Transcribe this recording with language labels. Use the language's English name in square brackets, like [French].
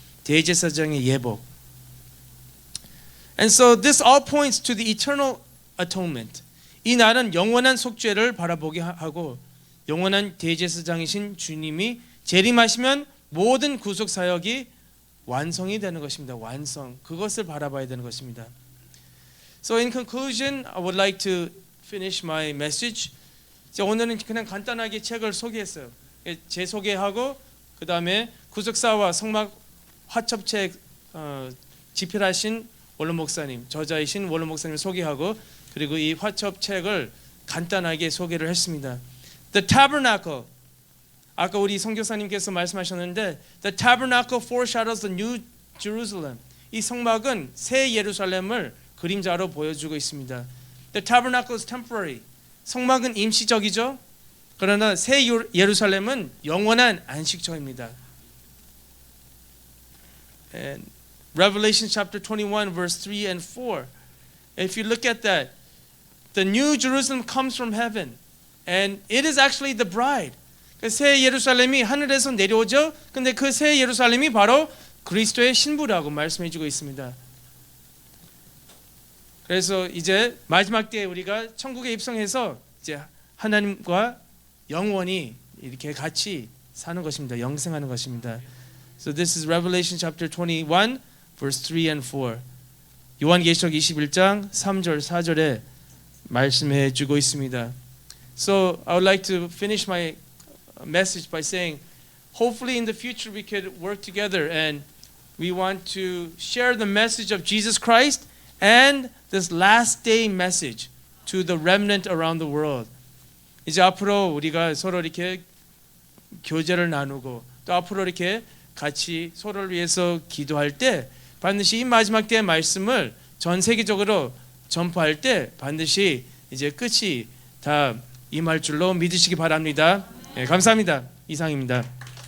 [Korean] 대제사장의 예복. [English] And so this all points to the eternal atonement. [Korean] 이 날은 영원한 속죄를 바라보게 하고 영원한 대제사장이신 주님이 재림하시면 모든 구속 사역이 완성이 되는 것입니다. 완성. 그것을 바라봐야 되는 것입니다. [English] So in conclusion, I would like to finish my message. [Korean] 오늘은 그냥 간단하게 책을 소개했어요. 제 소개하고 그 다음에 구속사와 성막 화첩책 집필하신 원로 목사님, 저자이신 원로 목사님 소개하고 그리고 이 화첩책을 간단하게 소개를 했습니다. [English] The tabernacle. [Korean] 아까 우리 선교사님께서 말씀하셨는데 [English] The tabernacle foreshadows the new Jerusalem. [Korean] 이 성막은 새 예루살렘을 그림자로 보여주고 있습니다. [English] The tabernacle is temporary. [Korean] 성막은 임시적이죠. 그러나 새 예루살렘은 영원한 안식처입니다. [English] And Revelation chapter 21 verse 3 and 4. If you look at that, the new Jerusalem comes from heaven and it is actually the bride. [Korean] 새 예루살렘이 하늘에서 내려오죠. 근데 그 새 예루살렘이 바로 그리스도의 신부라고 말씀해 주고 있습니다. 그래서 이제 마지막 때에 우리가 천국에 입성해서 이제 하나님과 영원히 이렇게 같이 사는 것입니다. 영생하는 것입니다. [English] So this is Revelation chapter 21 verse 3 and 4. [Korean] 요한계시록 21장 3절 4절에 말씀해 주고 있습니다. [English] So I would like to finish my message by saying hopefully in the future we could work together and we want to share the message of Jesus Christ and this last day message to the remnant around the world. [Korean] 이제 앞으로 우리가 서로 이렇게 교제를 나누고 또 앞으로 이렇게 같이 서로를 위해서 기도할 때 반드시 이 마지막 때의 말씀을 전 세계적으로 전파할 때 반드시 이제 끝이 다 임할 줄로 믿으시기 바랍니다. 네, 감사합니다. 이상입니다.